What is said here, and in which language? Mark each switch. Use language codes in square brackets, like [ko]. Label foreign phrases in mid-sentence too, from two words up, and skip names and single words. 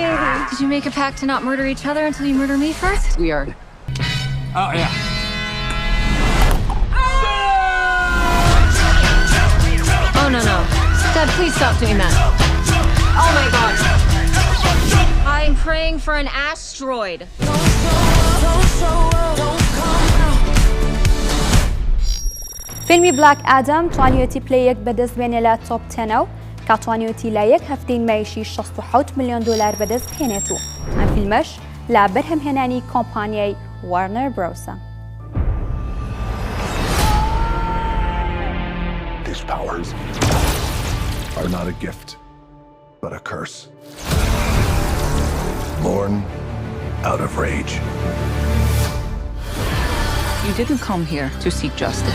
[en] Did you make a pact to not murder each other until you murder me first? We are... Oh, yeah. Oh, no. Dad, please stop doing that. Oh, my God. I'm praying for an asteroid. [ckb] فیلمی بلاک ئادەم توانیوێتی پلەیەک بەدەست بێنێ لە تۆپ 10 و کە توانیوێتی لە یەک هەفتەی نمایشی 67 ملیۆن دلار بەدەست بهێنێت و ئەم فیلمەش لە بەرهەمهێنانی کۆمپانیای Warner Brosە. [en] These powers are not a gift, but a curse. Born out of rage. You didn't come here to seek justice.